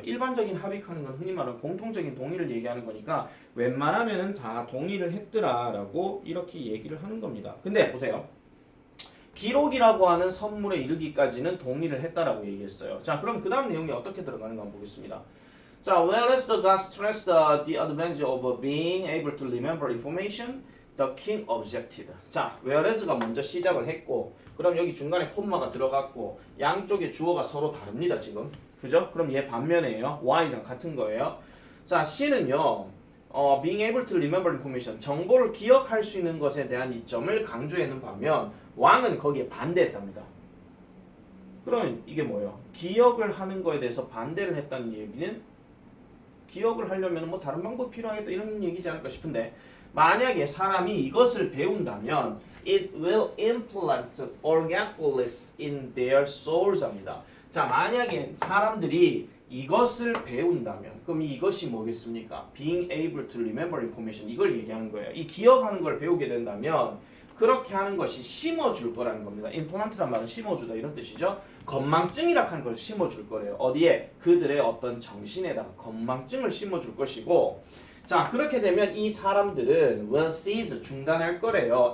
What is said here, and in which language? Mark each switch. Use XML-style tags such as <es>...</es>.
<ko>일반적인 합의하는 건 흔히 말하는 공통적인 동의를 얘기하는 거니까 웬만하면은 다 동의를 했더라라고 이렇게 얘기를 하는 겁니다. 근데 보세요. 기록이라고 하는 선물에 이르기까지는 동의를 했다라고 얘기했어요. 자, 그럼 그 다음 내용이 어떻게 들어가는가 한번 보겠습니다.</ko> <en>자, whereas the god stressed the advantage of being able to remember information, the king objected.</en> <ko>자, whereas가 먼저 시작을 했고, 그럼 여기 중간에 콤마가 들어갔고, 양쪽의 주어가 서로 다릅니다, 지금. 그죠? 그럼 얘 반면이에요. while이랑 같은 거예요. 자, C는요,</ko> <en>being able to remember information,</en> <ko>정보를 기억할 수 있는 것에 대한 이점을 강조하는 반면, 왕은 거기에 반대했답니다. 그러면 이게 뭐예요? 기억을 하는 거에 대해서 반대를 했다는 얘기는 기억을 하려면 뭐 다른 방법이 필요하겠다 이런 얘기지 않을까 싶은데 만약에 사람이 이것을 배운다면</ko> <en>it will implant forgetfulness in their souls</en> <ko>합니다. 자, 만약에 사람들이 이것을 배운다면 그럼 이것이 뭐겠습니까?</ko> <en>being able to remember information</en> <ko>이걸 얘기하는 거예요. 이 기억하는 걸 배우게 된다면 그렇게 하는 것이 심어줄 거라는 겁니다. 임플란트란 말은 심어주다 이런 뜻이죠. 건망증이라 하는 걸 심어줄 거래요. 어디에? 그들의 어떤 정신에다가 건망증을 심어줄 것이고 자, 그렇게 되면 이 사람들은</ko> <en>will cease</en> <ko>중단할 거래요.</ko>